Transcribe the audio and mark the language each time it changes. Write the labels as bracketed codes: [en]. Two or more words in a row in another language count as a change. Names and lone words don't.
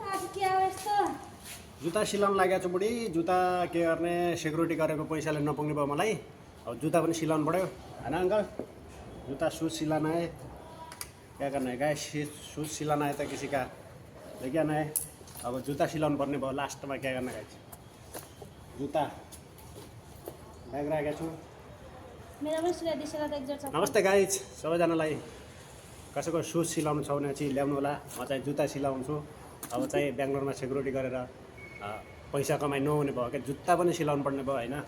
[ne] के हो यस्तो? जुत्ता सिलाउनु लागेको छु बुढी। जुत्ता के गर्ने, सेक्युरिटी गरेको पैसाले नपुग्ने भयो मलाई। अब जुत्ता पनि सिलाउनु पऱ्यो होइन अङ्कल? [hi] जुत्ता सुज सिलाना है, क्या करना है गाइस? शूज सिलाना है तो किसी का लेके आना है। [ne] अब जुत्ता सिलाउनु पर्ने भयो लास्टमा। [hi] क्या करना [ne] गाइस? जुत्ता ब्याग राखेको छु। मेरो पनि सिलाइदिएला त एकजोड चप्पल। नमस्ते गाइज सबैजनालाई। कसैको सुज सिलाउनु छ भने चाहिँ ल्याउनु होला। म चाहिँ जुत्ता सिलाउँछु। अब चाहिँ बेङ्गलोरमा सेक्युरिटी गरेर पैसा कमाइ नहुने भयो क्या, जुत्ता पनि सिलाउनु पर्ने भयो होइन।